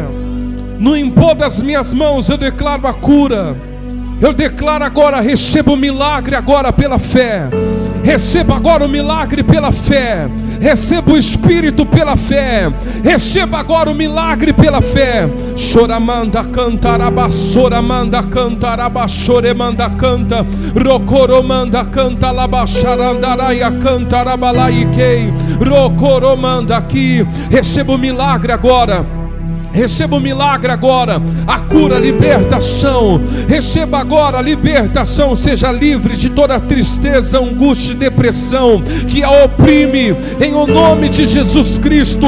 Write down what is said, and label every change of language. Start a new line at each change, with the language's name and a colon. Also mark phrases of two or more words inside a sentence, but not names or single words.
Portuguese: No impor das minhas mãos eu declaro a cura. Eu declaro agora: receba o milagre agora pela fé. Receba agora o milagre pela fé. Receba o Espírito pela fé. Receba agora o milagre pela fé. Choramanda cantaraba, soramanda cantaraba, choremanda canta, rocoromanda canta, labaxarandaraia cantarabalaikei, rocoromanda aqui. Receba o milagre agora. Receba o milagre agora, a cura, a libertação. Receba agora a libertação. Seja livre de toda tristeza, angústia e depressão que a oprime, em o nome de Jesus Cristo.